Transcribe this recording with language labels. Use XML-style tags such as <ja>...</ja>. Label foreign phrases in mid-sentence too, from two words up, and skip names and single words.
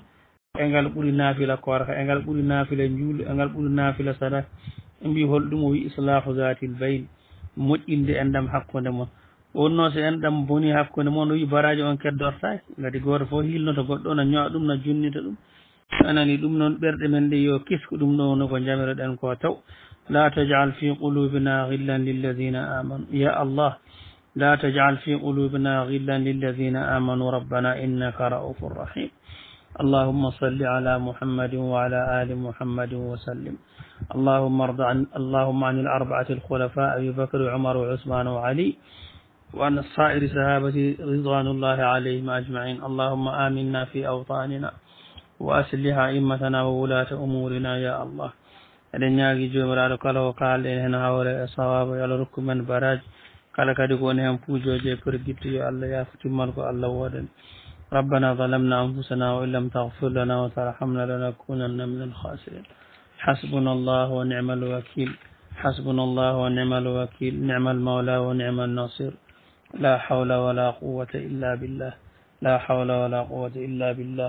<ff>e ngal ɓuuri naafila korka e ngal ɓuuri naafila juulde e ngal ɓuuri naafila sadak ɓe mbi holɗum o wi</ff> <ar>إصلاح ذات البين</ar> <ff>moƴƴinde endam hakkude moon wonno so enɗam boni hakkude moon o wi baraji on keddortaki gati goto fof hilnoto goɗɗo no ñowa ɗum no junnita ɗum anani ɗum noon ɓerɗe men ɗe yo kisku ɗum ɗo no ko jamiroɗen ko taw</ff> <ar>لا تجعل في قلوبنا غلا للذين آمنوا يا الله لا تجعل في قلوبنا غلا للذين آمنوا ربنا إنك رؤوف رحيم اللهم صل على محمد وعلى آل محمد وسلم. اللهم عن الأربعة الخلفاء أبي بكر وعمر وعثمان وعلي وعن الصائر صحابة رضوان الله عليهم أجمعين. اللهم آمنا في أوطاننا وأصلح أئمتنا وولاة أمورنا يا الله.</ar> <ff>eɗen ñaagui jomiraɗo kala o kalɗen hen hawre e sawabu yo Allah rokku men baraji kala kadi ko woni hen puujoje perguittu yo Allah yafutimman ko Allah woɗani.</ff> <ar>ربنا ظلمنا أنفسنا وإن لم تغفر لنا وترحمنا لنكونن من الخاسرين. حسبنا الله ونعم الوكيل. حسبنا الله ونعم الوكيل. نعم المولى ونعم النصير. لا حول ولا قوة إلا بالله. لا حول ولا قوة إلا بالله.</ar>